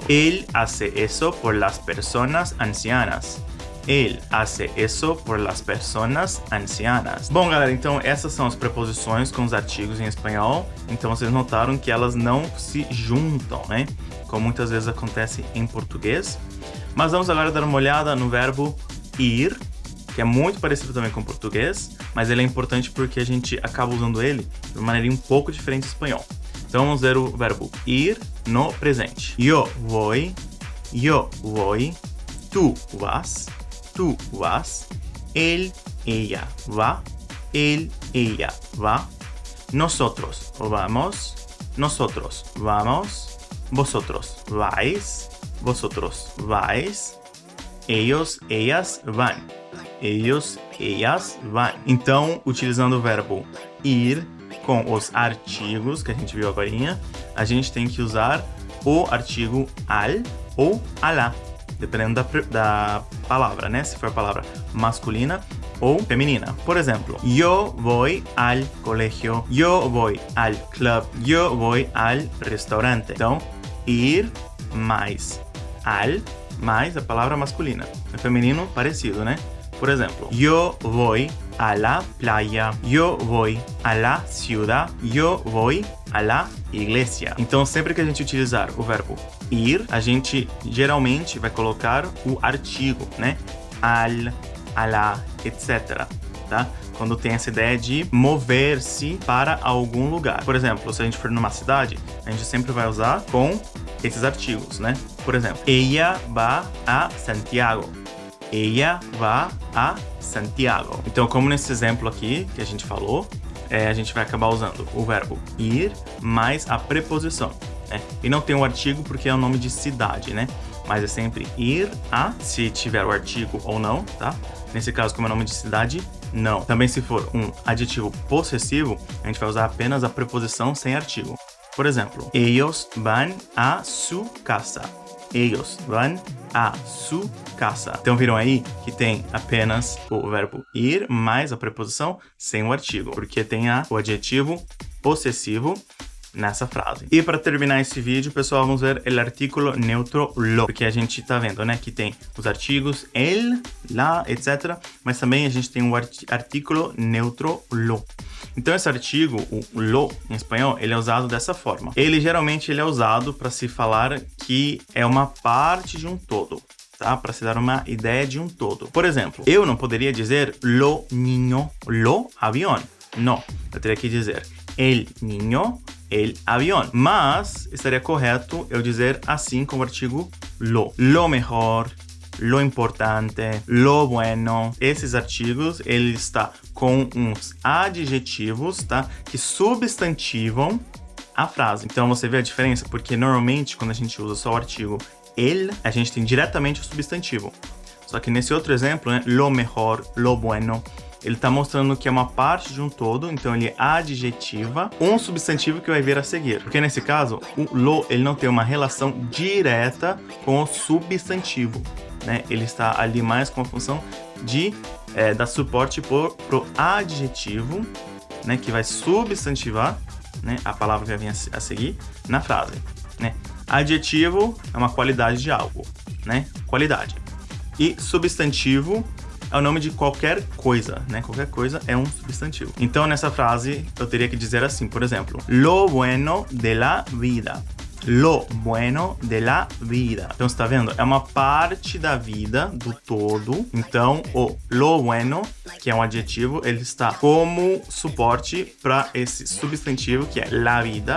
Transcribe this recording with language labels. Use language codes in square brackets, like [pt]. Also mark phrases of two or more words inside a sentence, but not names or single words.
[es] Él hace eso por las personas ancianas. Ele hace eso por las personas ancianas. [pt] Bom, galera, então essas são as preposições com os artigos em espanhol. Então vocês notaram que elas não se juntam, né? Como muitas vezes acontece em português. Mas vamos agora dar uma olhada no verbo ir, que é muito parecido também com o português, mas ele é importante porque a gente acaba usando ele de uma maneira um pouco diferente do espanhol. Então vamos ver o verbo ir no presente. [es] Yo voy, tú vas, tú vas, él, ella va, él, ella va, nosotros vamos, nosotros vamos, vosotros vais, vosotros vais, ellos, ellas van, ellos, ellas van. [pt] Então, utilizando o verbo ir com os artigos que a gente viu agora, a gente tem que usar o artigo al ou alá, dependendo da palavra, né? Se for a palavra masculina ou feminina. Por exemplo, [es] yo voy al colegio, yo voy al club, yo voy al restaurante. [pt] Então, ir mais al mais a palavra masculina. No feminino, parecido, né? Por exemplo, [es] yo voy a la playa, yo voy a la ciudad, yo voy a la iglesia. [pt] Então, sempre que a gente utilizar o verbo ir, a gente geralmente vai colocar o artigo, né? [es] Al, a la, [pt] etc. Tá? quando tem essa ideia de mover-se para algum lugar. Por exemplo, se a gente for numa cidade, a gente sempre vai usar com esses artigos, né? Por exemplo, [es] ella va a Santiago. Ella va a Santiago. [pt] Então, como nesse exemplo aqui que a gente falou, a gente vai acabar usando o verbo ir mais a preposição, né? E não tem o artigo porque é o nome de cidade, né? Mas é sempre ir a, se tiver o artigo ou não, tá? Nesse caso, como é nome de cidade, não. Também se for um adjetivo possessivo, a gente vai usar apenas a preposição sem artigo. Por exemplo, [es] ellos van a su casa. Ellos van a su casa. [pt] Então viram aí que tem apenas o verbo ir mais a preposição sem o artigo, porque tem o adjetivo possessivo nessa frase. E para terminar esse vídeo, pessoal, vamos ver o [es] artículo neutro lo, [pt] porque a gente tá vendo, né, que tem os artigos [es] el, la, [pt] etc, mas também a gente tem o [es] artículo neutro lo. [pt] Então esse artigo, o lo em espanhol, ele é usado dessa forma. Geralmente ele é usado para se falar que é uma parte de um todo, tá? Para se dar uma ideia de um todo. Por exemplo, eu não poderia dizer [es] lo niño, lo avión. [pt] Não, eu teria que dizer [es] el niño, el avión. [pt] Mas estaria correto eu dizer assim com o artigo [es] lo mejor, lo importante, lo bueno. [pt] Esses artigos, ele está com uns adjetivos, tá? Que substantivam a frase. Então você vê a diferença? Porque normalmente quando a gente usa só o artigo el, a gente tem diretamente o substantivo. Só que nesse outro exemplo, né, [es] lo mejor, lo bueno, [pt] ele está mostrando que é uma parte de um todo, então ele adjetiva um substantivo que vai vir a seguir. Porque nesse caso, o lo, ele não tem uma relação direta com o substantivo, né? Ele está ali mais com a função de dar suporte pro adjetivo, né? Que vai substantivar, né, a palavra que vai vir a seguir na frase, né? Adjetivo é uma qualidade de algo, né? Qualidade. E substantivo é o nome de qualquer coisa, né? Qualquer coisa é um substantivo. Então, nessa frase, eu teria que dizer assim, por exemplo, [es] lo bueno de la vida. Lo bueno de la vida. [pt] Então, você tá vendo? É uma parte da vida, do todo. Então, o [es] lo bueno, [pt] que é um adjetivo, ele está como suporte para esse substantivo, que é [es] la vida.